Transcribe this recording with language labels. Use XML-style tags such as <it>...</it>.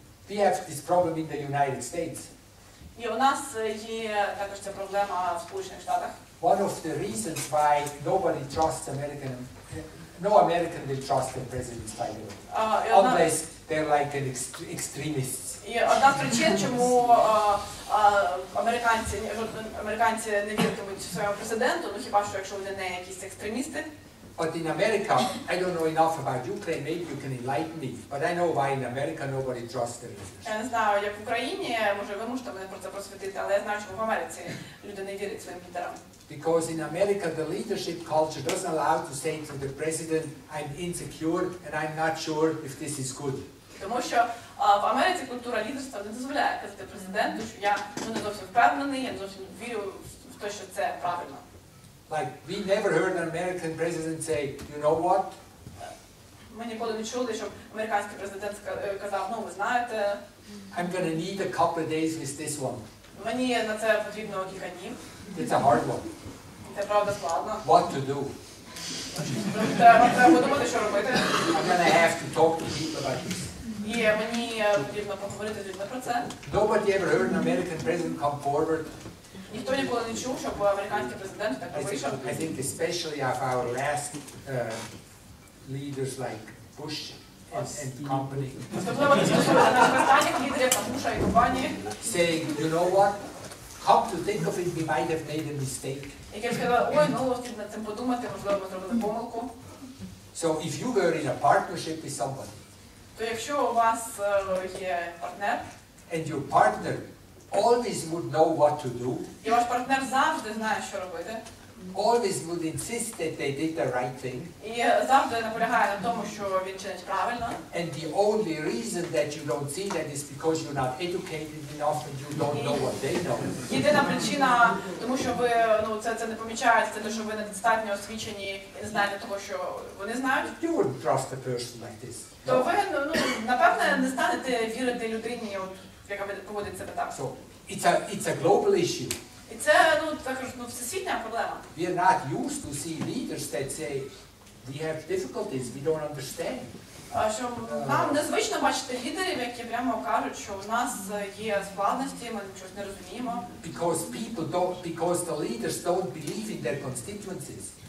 <en>We have this problem in the United States.</en> <uk>І у нас є також ця проблема в Сполучених Штатах.</uk> <en>One of the reasons why nobody trusts no American will trust their presidents, by the way, unless they're like an extremists.</en> <uk>І одна з причин, чому американці не віритимуть своєму президенту, хіба що якщо вони не якісь екстремісти.</uk> <en>But in America, I don't know enough about Ukraine, maybe you can enlighten me, but I know why in America nobody trusts their leaders.</en> <uk>Я не знаю, як в Україні, може ви можете мене про це просвітити, але я знаю, що в Америці люди не вірять своїм лідерам.</uk> <en>Because in America the leadership culture doesn't allow to say to the president, I'm insecure and I'm not sure if this is good.</en> <uk>Тому що в Америці культура лідерства не дозволяє казати президенту, що я не зовсім впевнений, я не зовсім вірю в те, що це правильно.</uk> <en>Like, we never heard an American president say, you know what?</en> <uk>Ми ніколи не чули, щоб американський президент казав, ви знаєте,</uk> <en>I'm going to need a couple of days with this one.</en> <uk>Мені на це потрібно кілька днів.</uk> <en>It's a hard one.</en> <uk>Це правда складно.</uk> <en>What to do?</en> <uk>Треба подумати, що робити.</uk> <en>I'm going to have to talk to people about this.</en> <uk>І мені потрібно поговорити з людьми про це.</uk> <en>Nobody ever heard an American president come forward.</en> <uk>Ніхто ніколи не чув, щоб американський президент так вийшов.</uk> <en>I think especially of our last leaders like Bush and company.</en> <uk>Особливо це стосується наших останніх лідерів, там Буша і компанії.</uk> <en>Saying, you know what? Come to think of it, we might have made a mistake.</en> <uk>Які сказали, слід над цим подумати, можливо, ми зробили помилку.</uk> <en>So if you were in a partnership with somebody,</en> <uk>То якщо у вас є партнер,</uk> <en>and your partner always would know what to do,</en> <uk>і ваш партнер завжди знає, що робити,</uk> <en>always would insist that they did the right thing,</en> <uk>і завжди наполягає на тому, що він чинить правильно,</uk> <en>and the only reason that you don't see that is because you're not educated enough and you don't know what they know.</en> <uk>Єдина причина, тому що ви це не помічаєте, це те, що ви недостатньо освічені і не знаєте того, що вони знають.</uk> <en>You wouldn't trust a person like this.</en> <uk>То ви, напевне, не станете вірити людині, яка поводить себе так.</uk> <en>So it's a global issue.</en> <uk>І це, також, всесвітня проблема.</uk> <en>We are not used to see leaders that say, we have difficulties, we don't understand.</en> <uk>Що нам незвично бачити лідерів, які прямо кажуть, що у нас є складності, ми щось не розуміємо.</uk> <en>Because the leaders don't believe in their constituencies.</en>